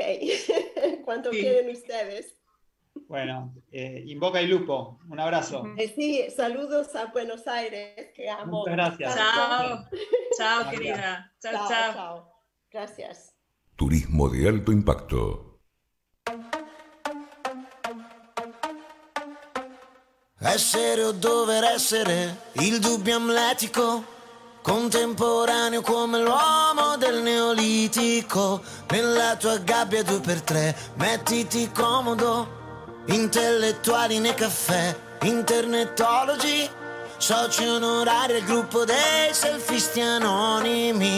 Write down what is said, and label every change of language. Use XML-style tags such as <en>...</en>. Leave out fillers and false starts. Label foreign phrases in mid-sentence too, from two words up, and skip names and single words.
<es>Cuando quieren ustedes. Bueno, invoca el lupo. Un abrazo. Sí, saludos a Buenos Aires, que amo. Muchas gracias. Chao. Chao, querida. Chao, chao. Chao. Gracias. Turismo de alto impacto.</es> <it>Essere o dover essere, il dubbio amletico, contemporaneo come l'uomo del neolitico. Nella tua gabbia 2x3, mettiti comodo, intellettuali nei caffè, internetologi, soci onorari al gruppo dei selfisti anonimi.</it>